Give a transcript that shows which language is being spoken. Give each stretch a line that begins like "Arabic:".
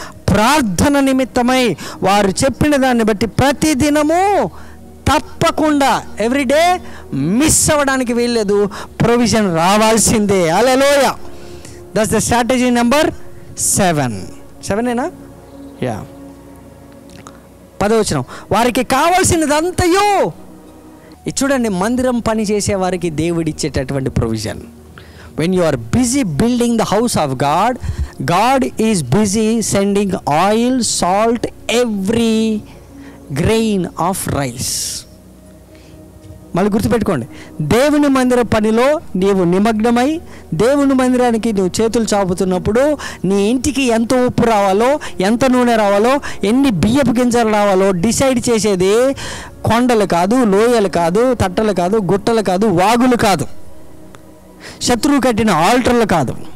Telugu: ప్రార్థన నిమిత్తమై వారు చెప్పిన దాన్ని బట్టి ప్రతి దినము తప్పకుండా,
English: everyday miss
Telugu: అవ్వడానికి వీల్లేదు, ప్రొవిజన్ రావాల్సిందే.
English: Hallelujah. That's the strategy number 7. 7ఏనా? Yeah.
Telugu: 10వ వచనం. వారికి కావాల్సినదంతయో. చూడండి, మందిరం పని చేసే వారికి దేవుడిచ్చేటటువంటి provision.
English: When you are busy building the house of God, God is busy sending oil, salt, every grain of rice.
Telugu: మళ్ళీ గుర్తుపెట్టుకోండి, దేవుని మందిర పనిలో నీవు నిమగ్నమై దేవుని మందిరానికి నువ్వు చేతులు చాపుతున్నప్పుడు నీ ఇంటికి ఎంత ఉప్పు రావాలో, ఎంత నూనె రావాలో, ఎన్ని బియ్యపు గింజలు రావాలో డిసైడ్ చేసేది కొండలు కాదు, లోయలు కాదు, తట్టలు కాదు, గుట్టలు కాదు, వాగులు కాదు, శత్రువు కట్టిన ఆల్టర్లు కాదు.